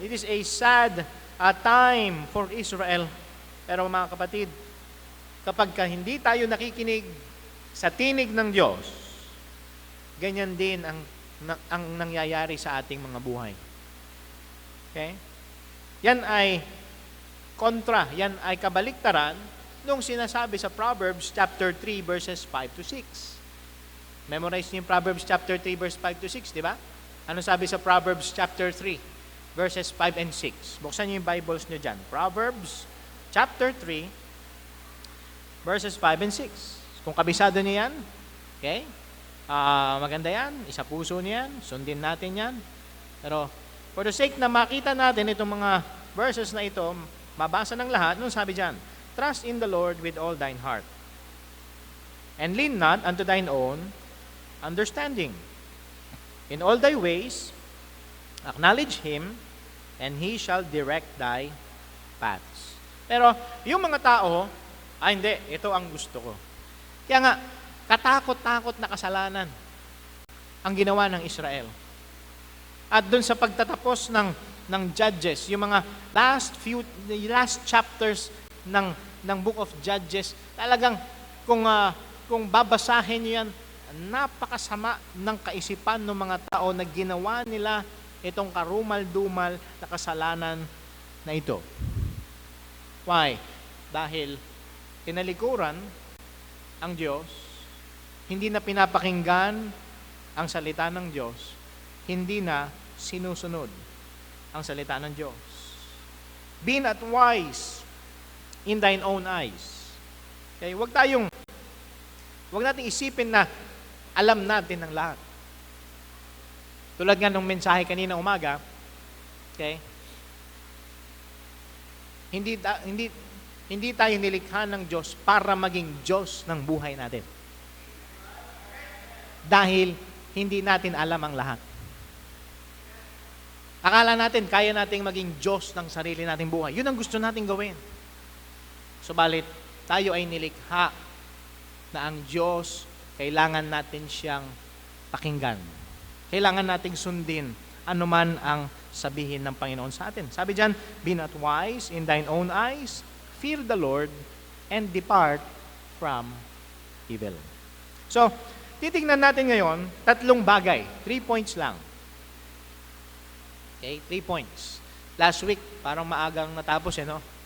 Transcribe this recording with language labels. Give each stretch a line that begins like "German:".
English: It is a sad time for Israel.
Filipino: Pero mga kapatid, kapag hindi tayo nakikinig sa tinig ng Diyos, ganyan din ang nangyayari sa ating mga buhay. Okay? Yan ay kontra, yan ay kabaliktaran nung sinasabi sa Proverbs chapter 3 verses 5 to 6. Memorize niyo yung Proverbs chapter 3 verse 5 to 6, di ba? Ano sabi sa Proverbs chapter 3 verses 5 and 6? Buksan niyo yung Bibles niyo dyan. Proverbs chapter 3 verses 5 and 6. Kung kabisado niyo yan, okay? Maganda yan, isa puso niyan, sundin natin yan. Pero for the sake na makita natin itong mga verses na ito, mabasa ng lahat, nung sabi dyan,
English: trust in the Lord with all thine heart, and lean not unto thine own understanding. In all thy ways, acknowledge Him, and He shall direct thy paths.
Filipino: Pero yung mga tao, hindi, ito ang gusto ko. Kaya nga, katakot-takot na kasalanan ang ginawa ng Israel. At dun sa pagtatapos ng Judges, yung mga last chapters ng Book of Judges, talagang kung babasahin niyo yan, napakasama ng kaisipan ng mga tao na ginawa nila itong karumal-dumal na kasalanan na ito. Why? Dahil tinalikuran ang Diyos, hindi na pinapakinggan ang salita ng Diyos, hindi na sinusunod ang salita ng Diyos.
English: Be not wise in thine own eyes. Okay?
Filipino: Huwag nating isipin na alam natin ang lahat. Tulad nga nung mensahe kanina umaga, okay? Hindi tayo nilikha ng Diyos para maging Diyos ng buhay natin. Dahil hindi natin alam ang lahat. Akala natin, kaya nating maging Diyos ng sarili nating buhay. Yun ang gusto nating gawin. Subalit, tayo ay nilikha na ang Diyos, kailangan natin siyang pakinggan. Kailangan nating sundin anuman ang sabihin ng Panginoon sa atin. Sabi diyan,
English: be not wise in thine own eyes, fear the Lord, and depart from evil.
Filipino: So, titignan natin ngayon, 3 bagay. 3 points lang. Okay, 3 points. Last week, parang maagang natapos, no?